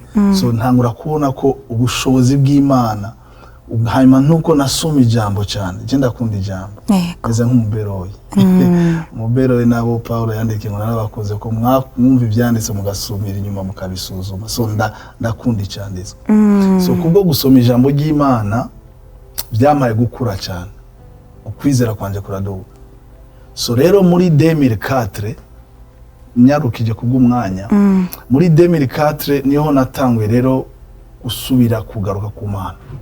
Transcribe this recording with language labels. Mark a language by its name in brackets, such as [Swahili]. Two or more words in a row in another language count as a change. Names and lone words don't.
[Rundi] So ntangura kubona ko ubushobozi bw'Imana, hanyuma nuko nasoma ijambo cyane, je ndakunda ijambo meze nk'umuberoyi. Umuberoyi nabo Paulo yandikiye ngo narabakoze ko mwumva ibyanditse mugasumira inyuma mukabisuzuma. So ndakunda icyanditswe. So kubwo gusoma ijambo ry'Imana byamaye gukura cyane, ukwizera kwanje kuraduka. So rero muri 2004 nyarukije kubw'umwanya, muri 2004 niho natanguye rero gusubira kugaruka ku Mana.